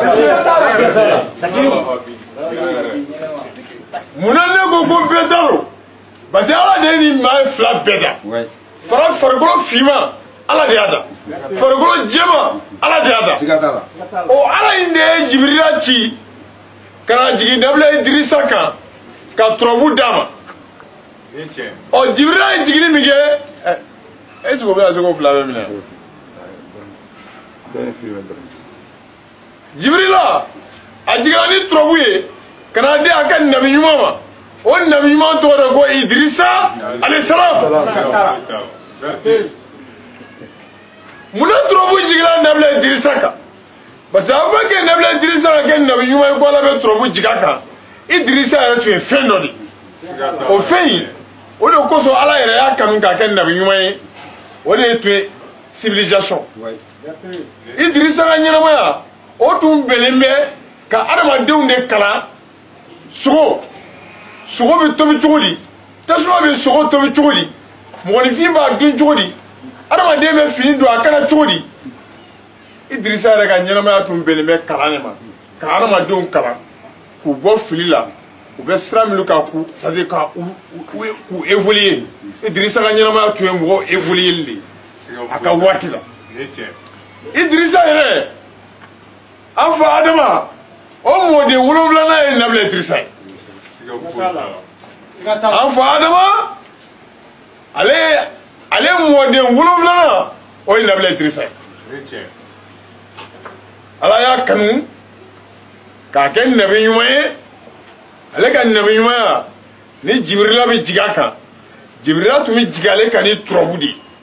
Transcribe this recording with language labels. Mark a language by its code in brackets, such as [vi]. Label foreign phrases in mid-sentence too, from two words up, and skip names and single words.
[bm] munna ne ko bɛɛ t'a lo [fr] parce que [bm] ala de ye nin maa fila bɛɛ da farikolo finman ala de y'a da farikolo jɛman ala de y'a da o ala in de ye jibirila ci ka na jigin dabila idirisa kan ka turabu d'a ma ɔ jibirila ye jigini min kɛ [fr] est ce que [bm] o bɛna se k'o fila bɛɛ minɛ jibirila a jiginna ni turabu ye ka na di a ka nabi ɲuman ma o nabi ɲuman tɔgɔ de ko idirisa alayhisalam munna turabu jiginna nabila idirisa kan [fr] parce que avant que [bm] nabila idirisa ka kɛ nabi ɲuman ye ko ala bɛ turabu jigin a kan idirisa yɛrɛ tun ye fɛn dɔ de o fɛn in o de kosɔn ala yɛrɛ y'a kanu k'a kɛ nabi ɲuman ye o de tun ye civilisation idirisa ka ɲɛnamaya o tun bɛnnen bɛ ka adamadenw de kalan sogo bɛ tobi cogo di tasuma bɛ sogo tobi cogo di mɔgɔninfin b'a dun cogo di adamaden bɛ fini don a kana cogo di idirisa yɛrɛ ka ɲɛnamaya tun bɛnnen bɛ kalan de ma ka adamadenw kalan k'u bɔ fili la u bɛ sira minnu kan [fr] c'est à dire [bm] k'u évoluer idirisa ka ɲɛnamaya tun ye mɔgɔ évoluer de a ka waati la idirisa yɛrɛ an fa adama o mɔden 7 ye nabila idirisa ye an fa adama ale mɔden 7 o ye nabila idirisa ye ala y'a kanu k'a kɛ nabi ɲuman ye ale ka nabi ɲumanya ni Jibrila bɛ jigin a kan Jibrila tun bɛ jigin ale kan ni turabu de ye